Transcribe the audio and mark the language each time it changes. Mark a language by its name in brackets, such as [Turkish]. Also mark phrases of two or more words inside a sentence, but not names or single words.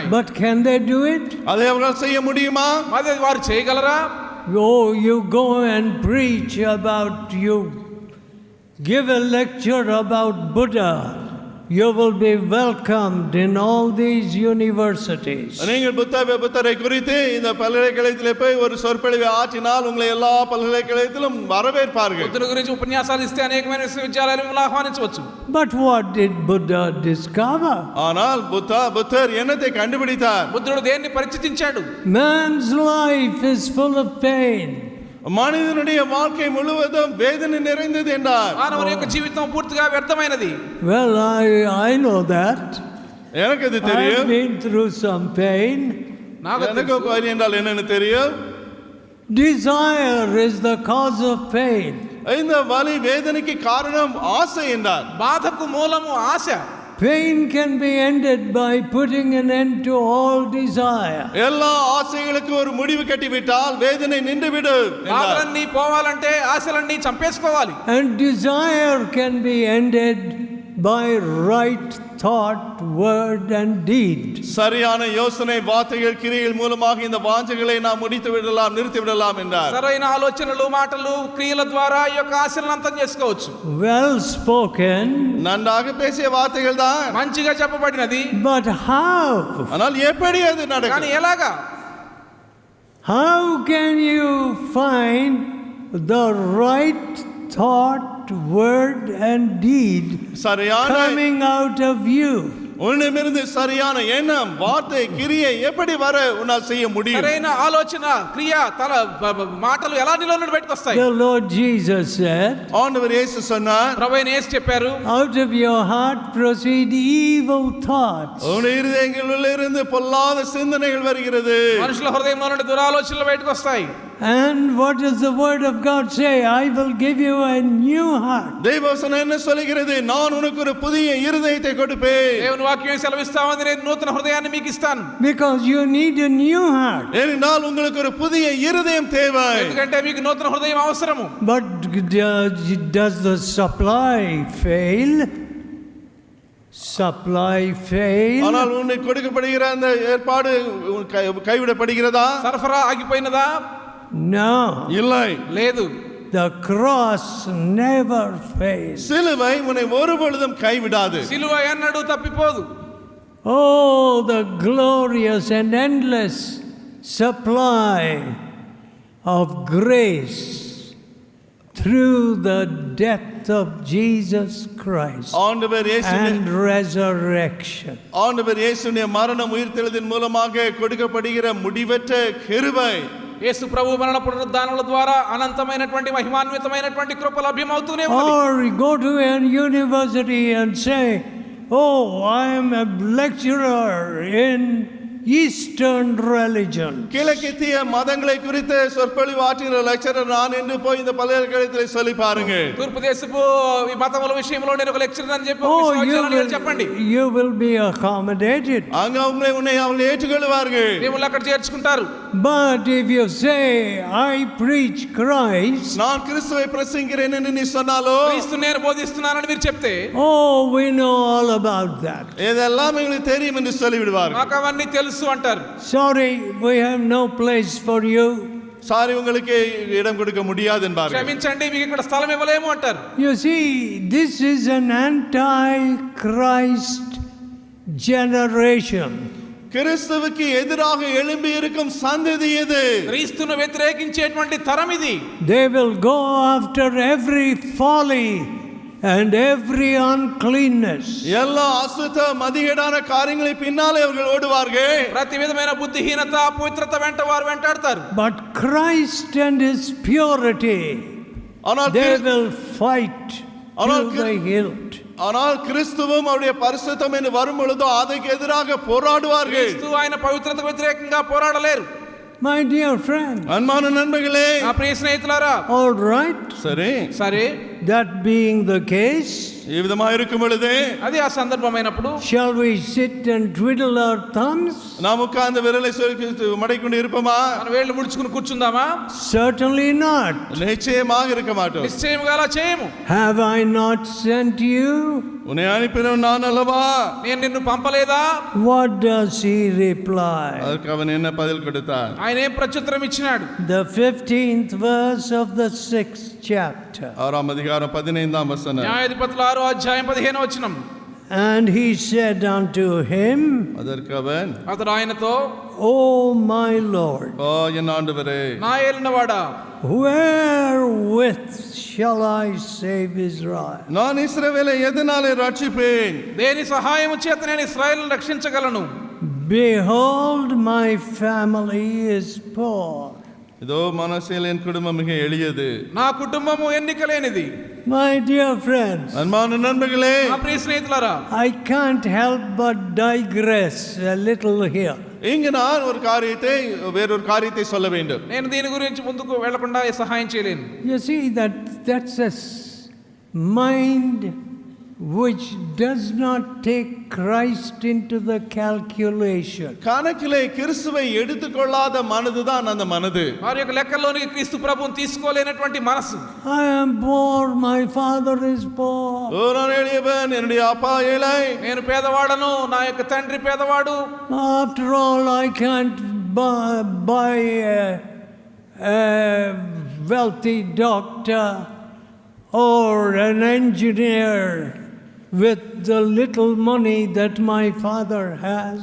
[English] But can they do it? [Tamil] அதை அவர்கள் செய்ய முடியுமா? [Telugu] అది వారు చేయగలరా? [English] Oh, you go and preach about, you give a lecture about Buddha. You will be welcomed in all these universities. [Tamil] நீங்கள் புத்தரை குறித்து இந்த பல்கலைக்கழகத்திலே போய் ஒரு சொற்பொழிவை ஆற்றினால் உங்களை எல்லா பல்கலைக்கழகத்திலும் வரவேற்பார்கள். [Telugu] బుద్ధుడి గురించి ఉపన్యాసాలు ఇస్తే అనేకమైన విశ్వవిద్యాలయాలు మిమ్మల్ని ఆహ్వానించవచ్చు. [English] But what did Buddha discover? [Tamil] ஆனால் புத்தர் என்னத்தை கண்டுபிடித்தார்? [Telugu] బుద్ధుడు దేన్ని పరిచయించాడు? [English] Man's life is full of pain. [Tamil] மனிதனுடைய வாழ்க்கை முழுவதும் வேதனை நிறைந்தது என்றார். [Telugu] మానవుని యొక్క జీవితం పూర్తిగా వ్యర్థమైనది. [English] Well, I know that. [Tamil] எனக்கு அது தெரியும். [English] I've been through some pain. [Tamil] எனக்கு வலி என்றால் என்னன்னு தெரியும். [English] Desire is the cause of pain. [Tamil] இந்த வலி வேதனைக்கு காரணம் ஆசை என்றார். [Telugu] బాధకు మూలము ఆశ. [English] Pain can be ended by putting an end to all desire. [Tamil] எல்லா ஆசைகளுக்கும் ஒரு முடிவு கட்டிவிட்டால் வேதனை நின்றுவிடும் என்றார். [Telugu] బాధలన్నీ పోవాలంటే ఆశలన్నీ చంపేసుకోవాలి. [English] And desire can be ended by right thought, word and deed. [Tamil] சரியான யோசனை, வார்த்தைகள், கிரியைகள் மூலமாக இந்த வாஞ்சைகளை நாம் முடித்து விடலாம், நிறுத்தி விடலாம் என்றார். [Telugu] సరైన ఆలోచనలు, మాటలు, క్రియల ద్వారా ఈ యొక్క ఆశలను అంతం చేసుకోవచ్చు. [English] Well spoken. [Tamil] நன்றாக பேசிய வார்த்தைகள் தான். [Telugu] మంచిగా చెప్పబడినది. [English] But how? [Tamil] ஆனால் எப்படி அது [Telugu] కానీ [Tamil] நடக்கும்? [Telugu] ఎలాగా? [English] How can you find the right thought, word and deed [Tamil] சரியான [English] coming out of you? [Tamil] உன்னிடமிருந்து சரியான எண்ணம், வார்த்தை, கிரியை எப்படி வர உன்னால் செய்ய முடியும்? [Telugu] సరైన ఆలోచన, క్రియ, మాటలు ఎలా నీలో నుండి బయటకు వస్తాయి? [English] The Lord Jesus said, [Tamil] ஆண்டவர் இயேசு சொன்னார், [Telugu] ప్రభువైన యేసు చెప్పారు, [English] out of your heart proceed evil thoughts. [Tamil] உன்னுடைய இருதயங்களிலிருந்து பொல்லாத சிந்தனைகள் வருகிறது. [Telugu] మనుషుల హృదయంలో నుండి దురాలోచనలు బయటకు వస్తాయి. [English] And what does the word of God say? I will give you a new heart. [Tamil] தேவவசனம் என்ன சொல்கிறது? நான் உனக்கு ஒரு புதிய இருதயத்தை கொடுப்பேன். [Telugu] దేవుని వాక్యం సెలవిస్తా ఉంది, నేను నూతన హృదయాన్ని మీకు ఇస్తాను. [English] Because you need a new heart. [Tamil] ஏனென்றால் உங்களுக்கு ஒரு புதிய இருதயம் தேவை. [Telugu] ఎందుకంటే మీకు నూతన హృదయం అవసరము. [English] But does the supply fail? Supply fail? [Tamil] ஆனால் உனக்கு கொடுக்கப்படுகிற அந்த ஏற்பாடு கைவிடப்படுகிறதா? [Telugu] సరఫరా ఆగిపోయినదా? [English] No. [Tamil] இல்லை. [Telugu] లేదు. [English] The cross never fails. [Tamil] சிலுவை உன்னை ஒருபொழுதும் கைவிடாது. [Telugu] సిలువ ఎన్నడూ తప్పిపోదు. [English] Oh, the glorious and endless supply of grace through the death of Jesus Christ [Tamil] ஆண்டவர் இயேசுவின் [English] and resurrection. [Tamil] ஆண்டவர் இயேசுவின் மரணம் உயிர்த்தெழுதலின் மூலமாக கொடுக்கப்படுகிற முடிவற்ற கிருபை. [Telugu] యేసు ప్రభు మరణ పునరుద్ధానముల ద్వారా అనంతమైనటువంటి మహిమాన్వితమైనటువంటి కృప లభ్యమవుతూనే ఉన్నది. [English] Or go to an university and say, oh, I am a lecturer in Eastern religion. [Tamil] கிழக்கித்திய மதங்களை குறித்து சொற்பொழிவு ஆற்றுகிற லெக்சரர் நான் என்று போய் இந்த பல்கலைக்கழகத்தில் சொல்லி பாருங்க. [Telugu] తూర్పు దేశపు ఈ మతముల విషయంలో నేను ఒక లెక్చరర్ అని చెప్పి [English] Oh, [Telugu] చెప్పండి. [English] you will be accommodated. [Tamil] அங்க உன்னை அவர்கள் ஏற்றுக்கொள்வார்கள். [Telugu] మిమ్మల్ని అక్కడ చేర్చుకుంటారు. [English] But if you say, I preach Christ, [Tamil] நான் கிறிஸ்துவை பிரசங்கிக்கிறேன் என்று நீ சொன்னாலோ, [Telugu] క్రీస్తు నేను బోధిస్తున్నానని మీరు చెప్తే, [English] oh, we know all about that. [Tamil] இதெல்லாம் எங்களுக்கு தெரியும் என்று சொல்லிவிடுவார்கள். [Telugu] మాకు అవన్నీ తెలుసు అంటారు. [English] Sorry, we have no place for you. [Tamil] சாரி, உங்களுக்கு இடம் கொடுக்க முடியாது என்பார்கள். [Telugu] క్షమించండి, మీకు ఇక్కడ స్థలం ఇవ్వలేము అంటారు. [English] You see, this is an anti-Christ generation. [Tamil] கிறிஸ்துவுக்கு எதிராக எழும்பி இருக்கும் சந்ததி இது. [Telugu] క్రీస్తును వ్యతిరేకించేటువంటి తరం ఇది. [English] They will go after every folly and every uncleanness. [Tamil] எல்லா அசுத்த மதிகேடான காரியங்களை பின்னாலே அவர்கள் ஓடுவார்கள். [Telugu] ప్రతి విధమైన బుద్ధిహీనత, అపవిత్రత వెంట వారు వెంటాడతారు. [English] But Christ and his purity, [Tamil] ஆனால் [English] they will fight [Tamil] ஆனால் [English] till the hilt. [Tamil] ஆனால் கிறிஸ்துவும் அவருடைய பரிசுத்தம் என்று வரும் பொழுது அதற்கு எதிராக போராடுவார்கள். [Telugu] క్రీస్తు ఆయన పవిత్రతకు వ్యతిరేకంగా పోరాడలేరు. [English] My dear friend, [Tamil] அன்பான நண்பர்களே, [Telugu] నా ప్రియ స్నేహితులారా, [English] all right, [Tamil] சரி, [Telugu] సరే, [English] that being the case, [Tamil] ఈ విధமா இருக்கும் பொழுது [Telugu] అది ఆ సందర్భమైనప్పుడు [English] shall we sit and twiddle our thumbs? [Tamil] நாம் உட்கார்ந்து விரலை மடக்கிக்கொண்டு இருப்போமா? [Telugu] మన వేళ్ళు ముడుచుకుని కూర్చుందామా? [English] Certainly not. [Tamil] நிச்சயமாக இருக்க மாட்டோம். [Telugu] నిశ్చయముగా అలా చేయము. [English] Have I not sent you? [Tamil] உன்னை அனுப்பினவன் நான் அல்லவா? [Telugu] నేను నిన్ను పంపలేదా? [English] What does he reply? [Tamil] அதற்கு அவன் என்ன பதில் கொடுத்தார்? [Telugu] ఆయన ఏం ప్రత్యుత్తరం ఇచ్చినాడు? [English] The 15th verse of the 6th chapter. [Tamil] 6th அதிகாரம் 15th வசனம். [Telugu] న్యాయాధిపతుల 6వ అధ్యాయం 15వ వచనం. [English] And he said unto him, [Tamil] அதற்கு அவன், [Telugu] అతడు ఆయనతో, [English] O my Lord, [Tamil] ஓ என் ஆண்டவரே, [Telugu] నా ఏలినవాడా, [English] wherewith shall I save Israel? [Tamil] நான் இஸ்ரவேலை எதனாலே ரட்சிப்பேன்? [Telugu] దేని సహాయము చేత నేను ఇశ్రాయేలును రక్షించగలను? [English] Behold, my family is poor. [Tamil] இதோ மனசேல் என் குடும்பம் மிக எளியது. [Telugu] నా కుటుంబము ఎన్నికలేనిది. [English] My dear friends, [Tamil] அன்பான நண்பர்களே, [Telugu] నా ప్రియ స్నేహితులారా, [English] I can't help but digress a little here. [Tamil] இங்கு நான் வேறொரு காரியத்தை சொல்ல வேண்டும். [Telugu] నేను దీని గురించి ముందుకు వెళ్లకుండా సహాయం చేయలేను. [English] You see, that's a mind which does not take Christ into the calculation. [Tamil] கணக்கிலே கிறிஸ்துவை எடுத்துக்கொள்ளாத மனதுதான் அந்த மனது. [Telugu] వారి యొక్క లెక్కల్లోనికి క్రీస్తు ప్రభువుని తీసుకోలేనటువంటి మనసు. [English] I am poor, my father is poor. [Tamil] நான் எளியவன், என்னுடைய அப்பா ஏழை. [Telugu] నేను పేదవాడను, నా యొక్క తండ్రి పేదవాడు. [English] After all, I can't buy a wealthy doctor or an engineer with the little money that my father has.